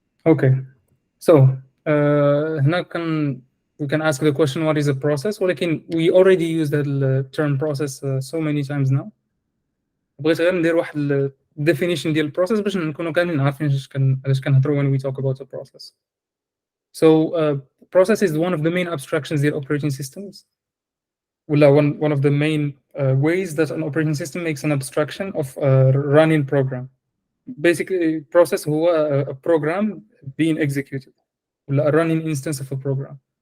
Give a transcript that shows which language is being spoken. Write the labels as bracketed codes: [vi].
[en] Okay, so هنا we can ask the question what is a process, [ar] ولكن [en] we already used the term process so many times now. [ar] بغيت غير ندير واحد ال definition ديال process باش نكونوا كاملين عارفين علاش كنهضروا [en] when we talk about a process. So process is one of the main abstractions ديال operating systems. One of the main ways that an operating system makes an abstraction of a running program. Basically, process [ar] هو [en] a program being executed, a running instance of a program.